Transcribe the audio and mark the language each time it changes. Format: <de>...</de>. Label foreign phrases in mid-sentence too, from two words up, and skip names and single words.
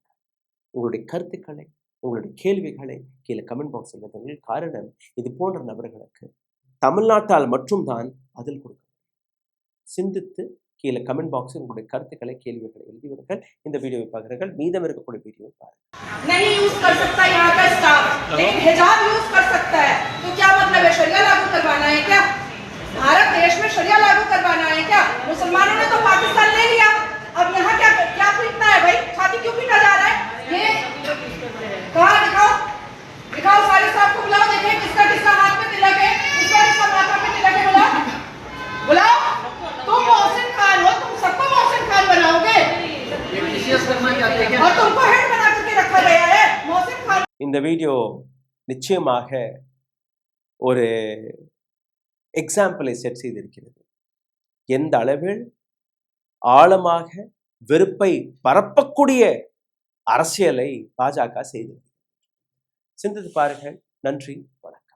<ta>உங்களுடைய கருத்துக்களை, உங்களுடைய கேள்விகளை கீழே</ta> <en>comment box-il</en> <ta>எழுதுங்கள். காரணம், இது போன்ற நபர்களுக்கு தமிழ்நாட்டால் மட்டும்தான் பதில் கொடுக்க. சிந்தித்து கீழே</ta> <en>comment box-il</en> <ta>உங்களுடைய கருத்துக்களை, கேள்விகளை எழுதிவிடுங்கள். இந்த வீடியோவை பார்க்கிறீர்கள், மீதம் இருக்கக்கூடிய வீடியோவை பாருங்கள்.</ta> <hi>नहीं यूज कर सकता यहाँ का स्टाफ, लेकिन हिजाब यूज कर सकता है। तो क्या मतलब है? शरिया लागू करवाना है क्या? भारत देश में शरिया लागू करवाना है क्या? मुसलमानों ने तो पाकिस्तान ले लिया, अब यहाँ क्या क्या पीटना है भाई? छाती क्यों पीटा जा रहा है? ये कहाँ दिखाओ सारे साहब को बुलाओ, देखें किसका किसका हाथ में तिलक है, किसका किसका माथा में तिलक है। बुलाओ। तुम मोहसिन खान हो, तुम सबको मोहसिन खान बनाओगे और तुमको हेड बना करके रखा गया है मोहसिन खान.</hi> <ta>இந்த வீடியோ நிச்சயமாக ஒரு</ta> <en>example-ai set</en> <ta>செய்திருக்கிறது. எந்த அளவில் ஆழமாக வெறுப்பை பரப்பக்கூடிய அரசியலை பாஜக செய்தது. சிந்தித்து பாருங்கள். நன்றி, வணக்கம்.</ta>